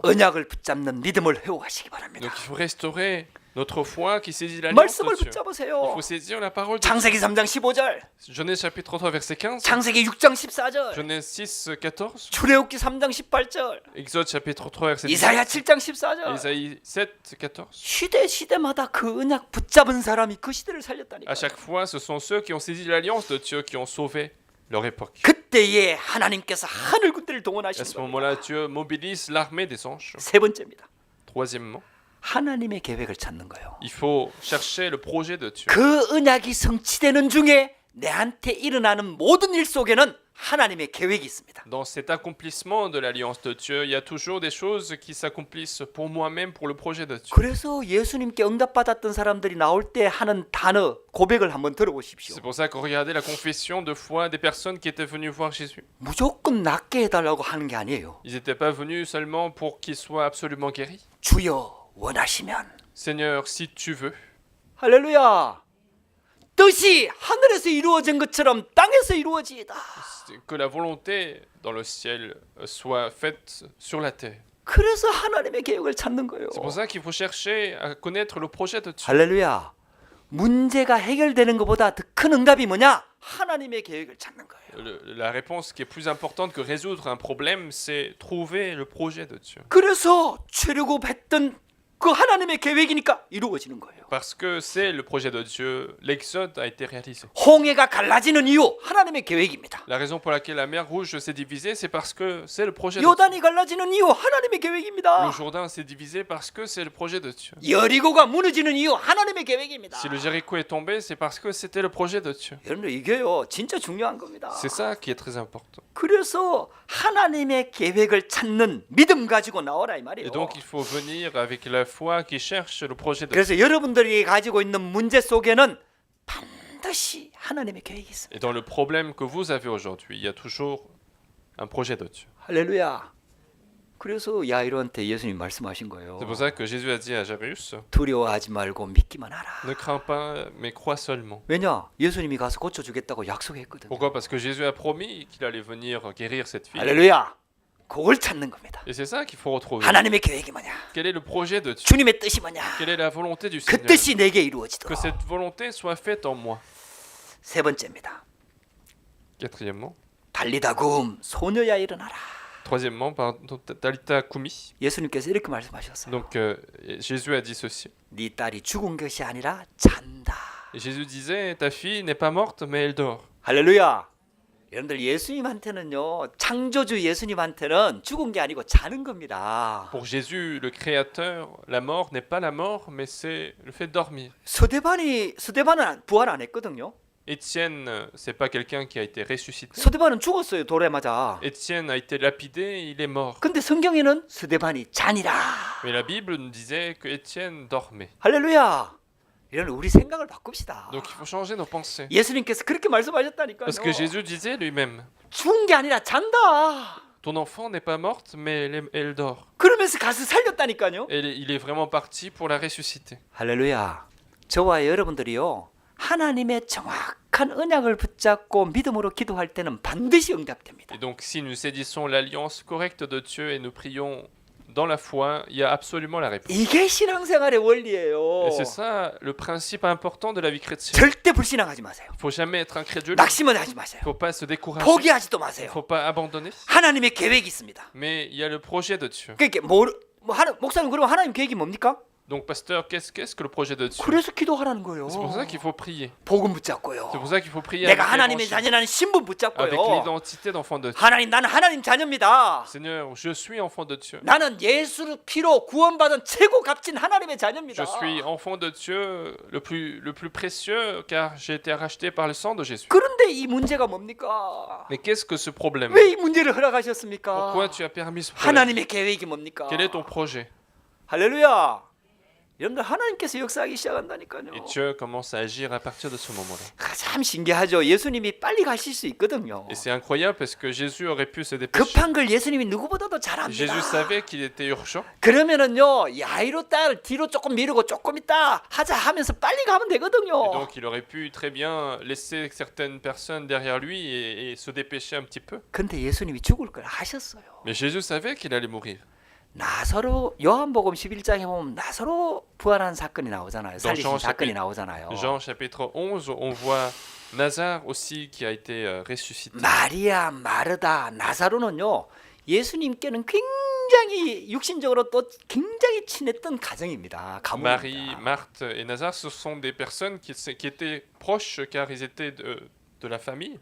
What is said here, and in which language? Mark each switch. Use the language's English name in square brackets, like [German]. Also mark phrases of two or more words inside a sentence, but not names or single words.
[Korean] 언약을 붙잡는 믿음을 회복하시기 바랍니다. [French] Donc il faut restaurer notre foi qui saisit l'alliance [Korean] 말씀을 [French] de Dieu. Il [Korean] 붙잡으세요. [French] faut saisir la parole de Dieu. [Korean] 창세기 3장 15절, [French] Genèse chapitre 3 verset 15, [Korean] 창세기 6장 14절, [French] Genèse 6 14, [Korean] 출애굽기 3장 18절, [French] Exode chapitre 3 verset 10, [Korean] 이사야 7장 14절. [French] Isaïe 7 14. [Korean] 시대마다 그 언약 붙잡은 사람이 그 시대를 살렸다니까. [French] À chaque fois, ce sont ceux qui ont saisi l'alliance de Dieu qui ont sauvé leur époque. [Korean] 그때에 하나님께서 하늘 군대를 [French] À [Korean] 동원하신 [French] ce [Korean] 겁니다. [French] moment-là, Dieu mobilise l'armée des anges. [Korean] 세 번째입니다. [French] Troisièmement, [Korean] 하나님의 계획을 찾는 거예요. [French] il faut chercher le projet de Dieu. [Korean] 그 언약이 성취되는 중에 내한테 일어나는 모든 일 속에는 하나님의 계획이 있습니다. [French] Dans cet accomplissement de l'alliance de Dieu, il y a toujours des choses qui s'accomplissent pour moi-même, pour le projet de Dieu. [Korean] 그래서 예수님께 응답받았던 사람들이 나올 때 하는 단어 고백을 한번 들어보십시오. [French] C'est pour ça qu'on regardait la confession de foi des personnes qui étaient venues voir Jésus. [Korean] 무조건 낫게 해달라고 하는 게 아니에요. [French] Ils n'étaient pas venus seulement pour qu'il soit absolument guéri. [Korean] 주여 원하시면. [French] Seigneur, si tu veux, [Korean] 할렐루야. 뜻이 하늘에서 이루어진 것처럼 땅에서 이루어지이다. [French] que la volonté dans le ciel soit faite sur la terre. [Korean] 그래서 하나님의 계획을 찾는 거예요. [French] C'est pour ça qu'il faut chercher à connaître le projet de Dieu. [Korean] 할렐루야. 문제가 해결되는 것보다 더 큰 응답이 뭐냐? 하나님의 계획을 찾는 거예요. [French] La réponse qui est plus importante que résoudre un problème, c'est trouver le projet de Dieu. [Korean] 그래서 출애굽했던 그 하나님의 계획이니까 이루어지는 거예요. [French] Parce que c'est le projet de Dieu, l'exode a été réalisé. [Korean] 홍해가 갈라지는 이유 하나님의 계획입니다. [French] La raison pour laquelle la mer rouge s'est divisée, c'est parce que c'est le projet de Dieu. [Korean] 요단이 갈라지는 이유 하나님의 계획입니다. [French] Le Jourdain s'est divisé parce que c'est le projet de Dieu. [Korean] 여리고가 무너지는 이유 하나님의 계획입니다. [French] Si le Jéricho est tombé, c'est parce que c'était le projet de Dieu. [Korean] 여러분 이게요 진짜 중요한 겁니다. [French] C'est ça qui est très important. [Korean] 그래서 하나님의 계획을 찾는 믿음 가지고 나오라 이 말이에요. [French] Et donc il faut venir avec la foi qui cherche le projet de Dieu. [Korean] 그래서 여러분들이 가지고 있는 문제 속에는 반드시 하나님의 계획이 있습니다. [French] Et dans le problème que vous avez aujourd'hui, il y a toujours un projet de Dieu. [Korean] 할렐루야. 그래서 야이로한테 예수님 말씀하신 거예요. [French] C'est pour ça que Jésus a dit à Jairus, [Korean] 두려워하지 말고 믿기만 하라. [French] ne crains pas, mais crois seulement. [Korean] 왜냐? 예수님이 가서 고쳐주겠다고 약속했거든요. [French] Pourquoi? Parce que Jésus a promis qu'il allait venir guérir cette fille. [Korean] 할렐루야. 그걸 찾는 겁니다. [French] Et c'est ça qu'il faut retrouver. [Korean] 하나님의 계획이 뭐냐? [French] Quel est le projet de Dieu? [Korean] 주님의 뜻이 뭐냐? [French] Quelle est la volonté du [Korean] 그 [French] Seigneur? [Korean] 뜻이 내게 [French] Que [Korean] 이루어지도록. [French] cette volonté soit faite en moi. [Korean] 세 번째입니다. [French] Quatrièmement. [Korean] 달리다굼 소녀야 일어나라. [French] Troisièmement, pardon, [Aramaic] Talita Kumi. [Korean] 예수님께서 이렇게 말씀하셨어요. [French] Donc Jésus a dit ceci. [Korean] 네 딸이 죽은 것이 아니라 잔다. [French] Et Jésus disait, ta fille n'est pas morte, mais elle dort. [Korean] 할렐루야. 여러분들 예수님한테는요, 창조주 예수님한테는 죽은 게 아니고 자는 겁니다. [French] Pour Jésus, le Créateur, la mort n'est pas la mort, mais c'est le fait de dormir. [Korean] 스데반은 부활 안 했거든요. [French] Étienne, c'est pas quelqu'un qui a été ressuscité. [Korean] 스데반은 죽었어요, 돌에 맞아. [French] Étienne a été lapidé, il est mort. [Korean] 근데 성경에는 스데반이 잔이라. [French] Mais la Bible nous disait que Étienne dormait. [Korean] 할렐루야. 이런 우리 생각을 바꿉시다. [French] Donc il faut changer nos pensées. [Korean] 예수님께서 그렇게 말씀하셨다니까요. [French] Parce que Jésus disait lui-même, [Korean] 죽은 게 아니라 잔다. [French] ton enfant n'est pas morte, mais elle dort. [Korean] 그러면서 가서 살렸다니까요. [French] Et il est vraiment parti pour la ressusciter. [Korean] 할렐루야. 저와 여러분들이요, 하나님의 정확한 언약을 붙잡고 믿음으로 기도할 때는 반드시 응답됩니다. [French] Et donc si nous saisissons l'alliance correcte de Dieu et nous prions dans la foi, il y a absolument la réponse. [Korean] 이게 신앙생활의 원리예요. [French] Et c'est ça le principe important de la vie chrétienne. [Korean] 절대 불신앙하지 마세요. [French] Il faut jamais être incrédule. [Korean] 낙심은 하지 마세요. [French] Il faut pas se décourager. [Korean] 포기하지도 [French] Il [Korean] 마세요. [French] faut pas abandonner. [Korean] 하나님의 계획이 있습니다. [French] Mais il y a le projet de Dieu. [Korean] 그러니까 목사님 그러면 하나님 계획이 뭡니까? [French] Donc pasteur, qu'est-ce que le projet de Dieu? [Korean] 그래서 기도하라는 거예요. [French] C'est pour ça qu'il faut prier. [Korean] 복음 붙잡고요. [French] C'est pour ça qu'il faut prier [Korean] 내가 [French] avec [Korean] 하나님의 [French] l'évangile, [Korean] 자녀라는 신분 [French] avec [Korean] 붙잡고요. [French] l'identité d'enfant de Dieu. [Korean] 하나님, 나는 하나님 자녀입니다. [French] Seigneur, je suis enfant de Dieu. [Korean] 나는 예수 피로 구원받은 최고 값진 하나님의 자녀입니다. [French] Je suis enfant de Dieu le plus précieux car j'ai été racheté par le sang de Jésus. [Korean] 그런데 이 문제가 뭡니까? [French] Mais qu'est-ce que ce problème? [Korean] 왜 이 문제를 허락하셨습니까? [French] Pourquoi tu as permis ce problème? [Korean] 하나님의 계획이 뭡니까? [French] Quel est ton projet? [Korean] 할렐루야. 여러분들 하나님께서 역사하기 시작한다니까요. [French] Et Dieu commence à agir à partir de ce moment-là. [Korean] 참 신기하죠. 예수님이 빨리 가실 수 있거든요. [French] Et c'est incroyable parce que Jésus aurait pu se dépêcher. [Korean] 급한 걸 예수님이 누구보다도 잘 압니다. [French] Jésus savait qu'il était urgent. [Korean] 그러면은요, 야이로 딸 뒤로 조금 미루고 조금 있다 하자 하면서 빨리 가면 [French] Et [Korean] 되거든요. [French] donc il aurait pu très bien laisser certaines personnes derrière lui et se dépêcher un petit peu. [Korean] 근데 예수님이 죽을 걸 아셨어요. [French] Mais Jésus savait qu'il allait mourir. [Korean] 나사로 요한복음 11장에 보면 나사로 부활한 사건이 나오잖아요. 살리신 [French] Jean [Korean] 사건이 [French] chapitre- [Korean] 나오잖아요. [French] Jean chapitre 11, on voit Nazare aussi qui a été ressuscité. [Korean] 마리아, 마르다, 나사로는요. 예수님께는 굉장히 육신적으로 또 굉장히 친했던 가정입니다. [French] Marie, [Korean] 가문입니다. [French] Marthe et Nazare, ce sont des personnes qui étaient proches car ils étaient de la famille.